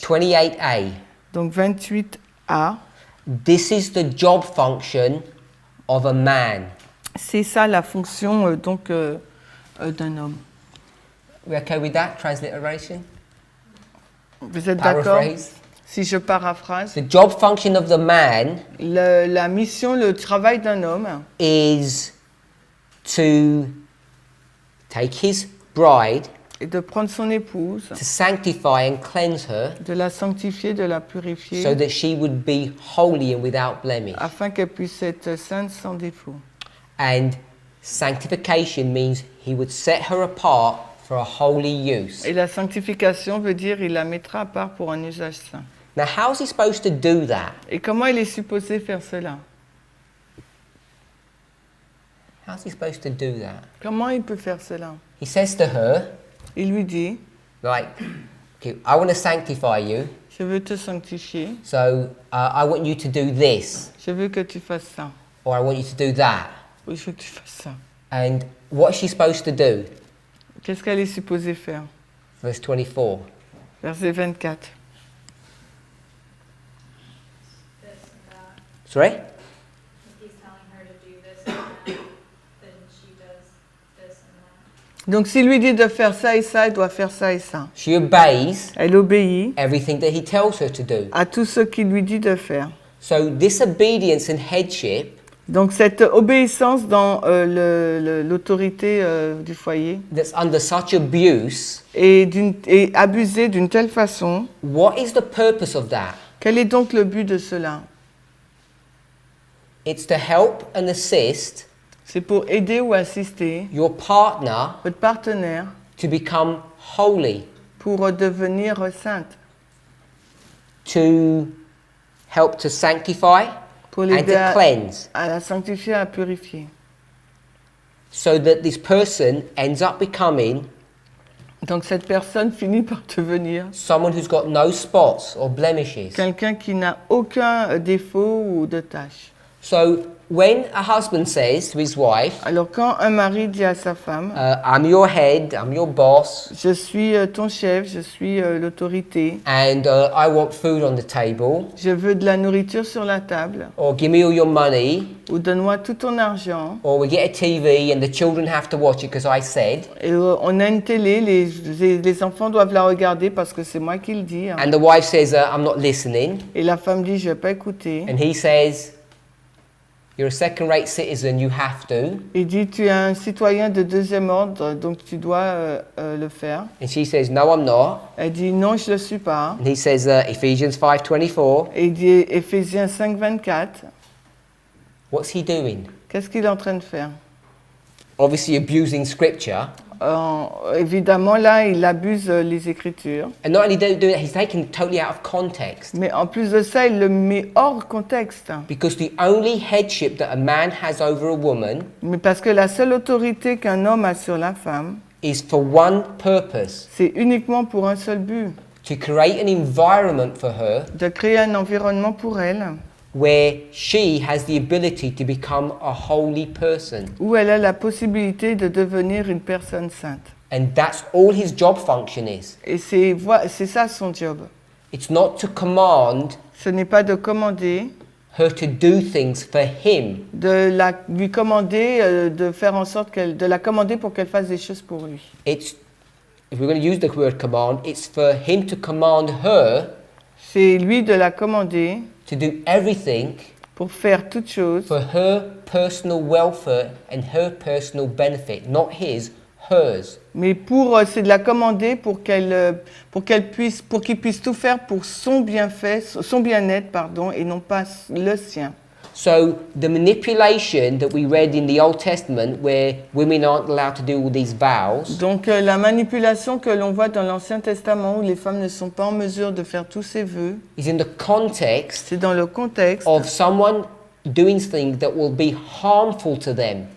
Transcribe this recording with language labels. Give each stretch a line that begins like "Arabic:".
English: 28a.
French: Donc 28a,
English: This is the job function of a man.
French: c'est ça la fonction d'un homme.
English: We okay with that transliteration?
French: Vous êtes d'accord?
English: Paraphrase.
French: Si je paraphrase,
English: The job function of the man
French: la mission, le travail d'un homme,
English: is to take his bride,
French: est de prendre son épouse,
English: to sanctify and cleanse her,
French: de la sanctifier, de la purifier,
English: so that she would be holy and without blemish.
French: afin qu'elle puisse être sainte sans défaut.
English: And sanctification means he would set her apart for a holy use.
French: Et la sanctification veut dire il la mettra à part pour un usage saint.
English: Now, how's he supposed to do that?
French: Et comment il est supposé faire cela?
English: How's he supposed to do that?
French: Comment il peut faire cela?
English: He says to her,
French: Il lui dit,
English: like, okay, I want to sanctify you,
French: je veux te sanctifier,
English: so I want you to do this,
French: je veux que tu fasses ça,
English: or I want you to do that.
French: ou je veux que tu fasses ça.
English: And what's she supposed to do?
French: Qu'est-ce qu'elle est supposée faire?
English: Verse 24.
French: Verset 24.
English: This and that. Sorry? If he's telling her to do this and that, then she does this and that.
French: Donc s'il lui dit de faire ça et ça, elle doit faire ça et ça.
English: She obeys
French: Elle obéit
English: everything that he tells her to do.
French: à tout ce qu'il lui dit de faire.
English: So this obedience and headship
French: Donc cette obéissance dans l'autorité du foyer
English: that's under such abuse,
French: est abusée d'une telle façon,
English: what is the purpose of that?
French: quel est donc le but de cela?
English: It's to help and assist
French: C'est pour aider ou assister
English: your partner
French: votre partenaire
English: to become holy,
French: pour devenir sainte,
English: to help to sanctify
French: pour
English: and
French: l'aider
English: to cleanse,
French: à la sanctifier, à purifier.
English: so that this person ends up becoming
French: Donc cette personne finit par devenir
English: someone who's got no spots or blemishes.
French: quelqu'un qui n'a aucun défaut ou de tâche.
English: So when a husband says to his wife,
French: Alors quand un mari dit à sa femme,
English: I'm your head, I'm your boss,
French: je suis ton chef, je suis l'autorité,
English: and I want food on the table,
French: je veux de la nourriture sur la table,
English: or give me all your money,
French: ou donne-moi tout ton argent,
English: or we get a TV and the children have to watch it because I said,
French: et on a une télé, les enfants doivent la regarder parce que c'est moi qui le dis, hein.
English: and the wife says, I'm not listening,
French: Et la femme dit, je vais pas écouter.
English: and he says, you're a second-rate citizen, you have to,
French: Il dit, tu es un citoyen de deuxième ordre, donc tu dois le faire.
English: and she says, no, I'm not,
French: Elle dit, non, je le suis pas.
English: and he says, Ephesians 5:24,
French: Et il dit, Éphésiens 5, 24,
English: what's he doing?
French: qu'est-ce qu'il est en train de faire?
English: Obviously abusing scripture,
French: Évidemment, là, il abuse les Écritures.
English: and not only do it, he's taken it totally out of context.
French: Mais en plus de ça, il le met hors contexte.
English: Because the only headship that a man has over a woman
French: Mais parce que la seule autorité qu'un homme a sur la femme,
English: is for one purpose,
French: c'est uniquement pour un seul but,
English: to create an environment for her
French: de créer un environnement pour elle,
English: where she has the ability to become a holy person.
French: où elle a la possibilité de devenir une personne sainte.
English: And that's all his job function is.
French: Et c'est ça son job.
English: It's not to command
French: Ce n'est pas de commander,
English: her to do things for him.
French: lui commander, de faire en sorte de la commander pour qu'elle fasse des choses pour lui.
English: It's, if we're going to use the word command, it's for him to command her
French: C'est lui de la commander
English: to do everything
French: pour faire toutes choses
English: for her personal welfare and her personal benefit, not his, hers.
French: mais c'est de la commander pour qu'il puisse tout faire pour son bien-être, pardon, et non pas le sien.
English: So the manipulation that we read in the Old Testament, where women aren't allowed to do all these vows,
French: Donc la manipulation que l'on voit dans l'Ancien Testament où les femmes ne sont pas en mesure de faire tous ces vœux,
English: is in the context
French: c'est dans le contexte,
English: of someone doing things that will be harmful to them.